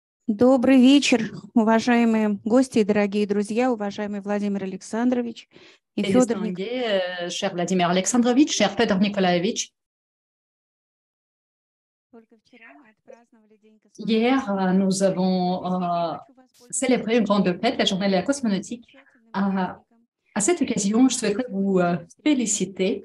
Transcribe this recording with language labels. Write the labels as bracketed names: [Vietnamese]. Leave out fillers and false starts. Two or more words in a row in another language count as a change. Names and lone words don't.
[Russian] Добрый вечер, уважаемые гости и дорогие друзья, уважаемый Владимир Александрович и [French] Et [Russian] Федор Николаевич. [French] distingué, cher Vladimir Alexandrovitch, cher Fedor Nikolaevitch, hier, nous avons célébré une grande fête, la journée de la cosmonautique. À cette occasion, je souhaiterais vous féliciter.